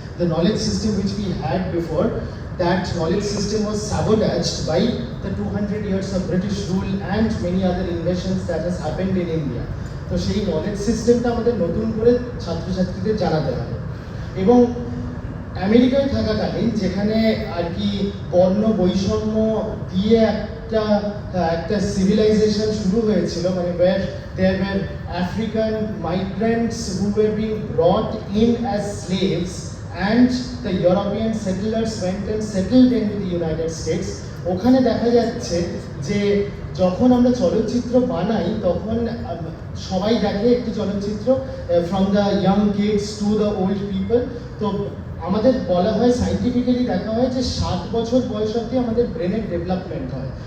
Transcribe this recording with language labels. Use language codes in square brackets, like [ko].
[en] The knowledge system which we had before, that knowledge system was sabotaged by the 200 years of British rule and many other inventions that has happened in India. [bn] তো সেই knowledge সিস্টেমটা আমাদের নতুন করে ছাত্রছাত্রীদের জানাতে হবে। এবং আমেরিকায় থাকাকালীন যেখানে আর কি বর্ণ বৈষম্য দিয়ে একটা সিভিলাইজেশন শুরু হয়েছিল, মানে [en] where there were African migrants who were being brought in as slaves and the European settlers went and settled into the United States. [bn] ওখানে দেখা যাচ্ছে যে যখন আমরা চলচ্চিত্র বানাই তখন সবাই দেখে একটি চলচ্চিত্র, [en] From the young kids to the old people. [bn] তো আমাদের বলা হয়, সাইন্টিফিক্যালি দেখা হয় যে 7 বছর বয়স অবধি আমাদের ব্রেনের ডেভেলপমেন্ট হয়।